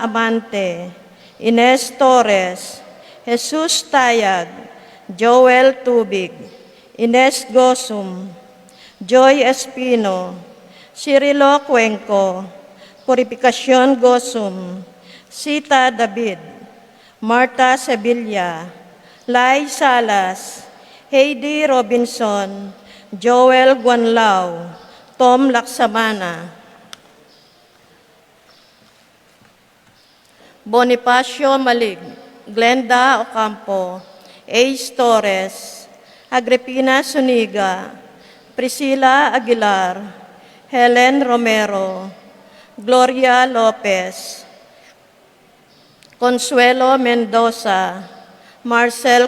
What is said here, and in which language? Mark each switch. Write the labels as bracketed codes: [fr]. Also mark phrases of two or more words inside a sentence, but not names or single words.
[pam] Amante, Ines Torres, Jesus Tayag, Joel Tubig, Ines Gosum, Joy Espino, Cirilo Cuenco, Purificación Gosum, Sita David, Marta Sevilla, Lai Salas, Heidi Robinson, Joel Guanlao, Tom Laksamana, Bonifacio Malig, Glenda Ocampo, Ace Torres, Agripina Suniga, Priscilla Aguilar, Helen Romero, Gloria Lopez, Consuelo Mendoza, Marcel